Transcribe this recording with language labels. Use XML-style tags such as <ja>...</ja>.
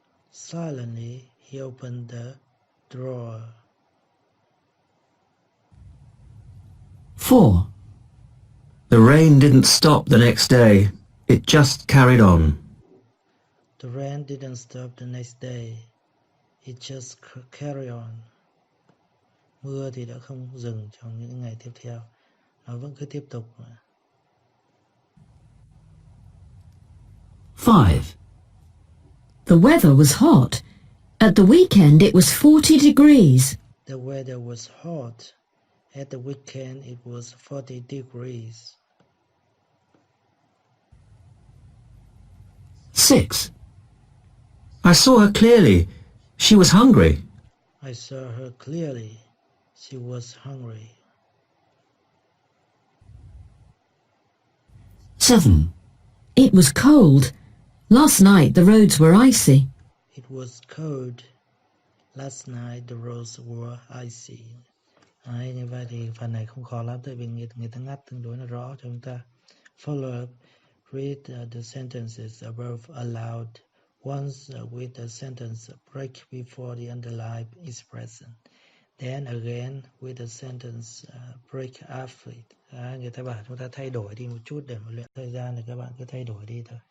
<en>Silently he opened the drawer. 4. The rain didn't stop the next day. It just carried on. The rain didn't stop the next day. It just carried on.</en> <vi>Mưa thì đã không dừng trong những ngày tiếp theo. Nó vẫn cứ tiếp tục.</vi> <en>5. The weather was hot. At the weekend it was 40 degrees. The weather was hot. At the weekend it was 40 degrees. 6. I saw her clearly. She was hungry. I saw her clearly. She was hungry. 7. It was cold. Last night the roads were icy. It was cold. Last night the roads were icy.</en> <vi>Như vậy thì phần này không khó lắm, tại vì người ta ngắt tương đối là rõ cho chúng ta.</vi> <en>Follow up. Read the sentences above aloud. Once with the sentence break before the underline is present. Then again with the sentence break after it.</en> <vi>Người ta bảo chúng ta thay đổi đi một chút để mà luyện thời gian thì các bạn cứ thay đổi đi thôi.</vi>